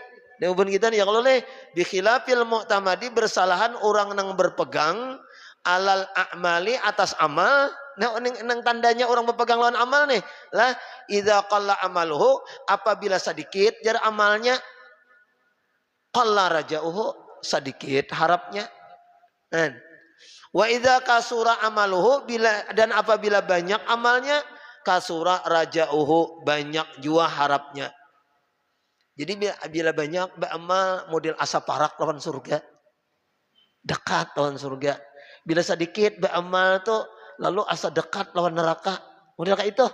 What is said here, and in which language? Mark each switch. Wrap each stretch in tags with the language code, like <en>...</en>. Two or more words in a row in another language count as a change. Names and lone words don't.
<bjn>Nang bubuhan kita nih</bjn> <ar>يا الله بخلاف المعتمد</ar> <bjn>bersalahan orang nang berpegang</bjn> <ar>على الأعمال</ar> <bjn>atas amal. Nah, nang tandanya orang berpegang lawan amal nih. Lah</bjn> <ar>إذا قل عمله,</ar> <bjn>apabila sedikit jar amalnya,</bjn> <ar>قل رجاؤه,</ar> <bjn>sedikit harapnya.</bjn> <ar>وإذا كثر عمله,</ar> <bjn>dan apabila banyak amalnya,</bjn> <ar>كثر رجاؤه,</ar> <bjn>banyak jua harapnya. Jadi bila banyak beramal model asa parak lawan surga, dekat lawan surga. Bila sedikit beramal tuh lalu asa dekat lawan neraka, model kayak itu.</bjn>